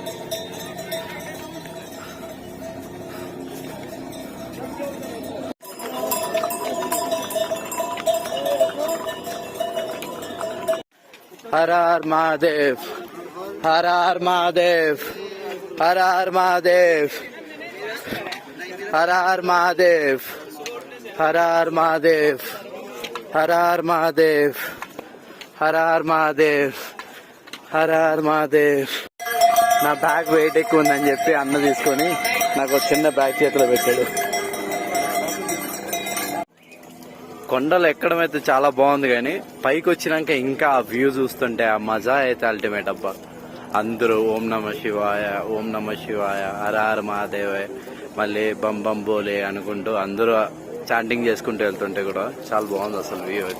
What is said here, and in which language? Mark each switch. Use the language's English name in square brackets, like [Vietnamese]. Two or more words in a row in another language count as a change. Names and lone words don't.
[Hindi] हर हर महादेव, हर हर महादेव, हर हर महादेव, हर हर महादेव, हर हर महादेव, हर हर महादेव, हर हर महादेव, हर हर महादेव. [Telugu] నా [English] bag weight [Telugu] ఎక్కువ ఉందని చెప్పి అన్న తీసుకొని నాకు ఒక చిన్న బ్యాగ్ చేతిలో పెట్టాడు. కొండలు ఎక్కడం అయితే చాలా బాగుంది, కానీ పైకి వచ్చినాక ఇంకా ఆ వ్యూ చూస్తుంటే ఆ మజా అయితే అల్టిమేట్ అబ్బా. అందరూ [Sanskrit] ఓం నమ శివాయ, ఓం నమ శివాయ, హర హర మహాదేవే, [Telugu] మళ్ళీ [Hindi] बम बम भोले [Telugu] అనుకుంటూ అందరూ చాంటింగ్ చేసుకుంటూ వెళ్తుంటే కూడా చాలా బాగుంది అసలు వ్యూ అయితే.